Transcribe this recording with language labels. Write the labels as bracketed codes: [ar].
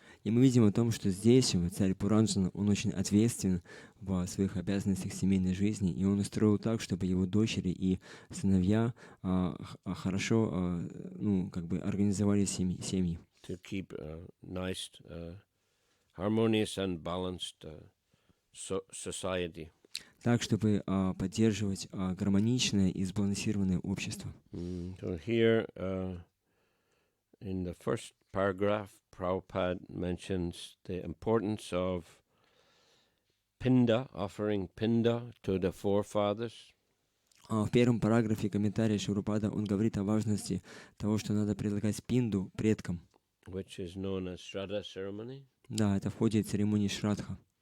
[ru] И мы видим о том, что здесь царь Пуранджана, он очень ответственен в своих обязанностях семейной жизни, и он устроил так, чтобы его дочери и сыновья хорошо, организовали семьи. [en] To keep nice, harmonious and balanced society. [ru] Так, чтобы поддерживать гармоничное и сбалансированное общество. [en] So here, in the first paragraph, Prabhupada mentions the importance of pinda, offering pinda to the forefathers. [ru] В первом параграфе комментария Шилупада он говорит о важности того, что надо предлагать пинду предкам. [en] Which is known as Shraddha ceremony. [ru] Да, это входит в церемонию Шрадха.